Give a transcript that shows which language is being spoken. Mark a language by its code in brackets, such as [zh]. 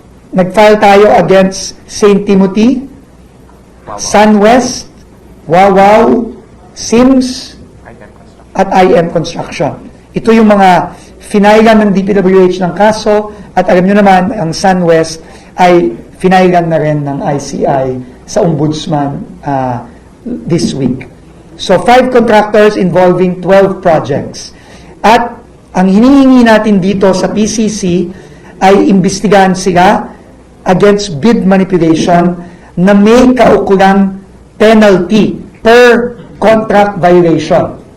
[tl] Nag-file tayo against St. Timothy, SunWest, Wawaw, Sims, at IM Construction. Ito yung mga finailan ng DPWH ng kaso, at alam nyo naman, ang SunWest ay finailan na rin ng ICI sa Ombudsman [en] this week. So, 5 contractors involving 12 projects. [tl] At ang hinihingi natin dito sa PCC ay imbestigahan sila against bid manipulation na may kaukulang penalty per contract violation.